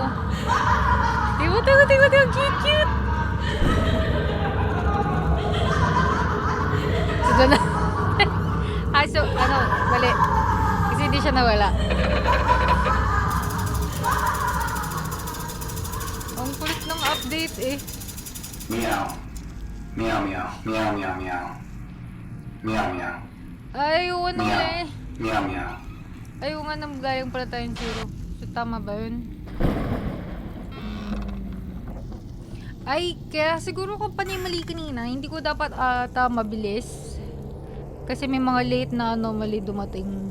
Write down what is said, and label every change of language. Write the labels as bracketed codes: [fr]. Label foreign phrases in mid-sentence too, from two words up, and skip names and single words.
[tl] Tigo, cute, cute! So, na. So, ano, mali. Kasi hindi siya nawala. Ang kulit ng update eh. Meow. Meow, meow. Meow, meow, meow. Meow, meow. Ay, ano eh. Meow, meow. Ayaw nga nang galing pala tayong zero. So, tama ba yun? Ay, kaya siguro ko mali kanina. Hindi ko dapat ata mabilis. Kasi may mga late na anomaly dumating.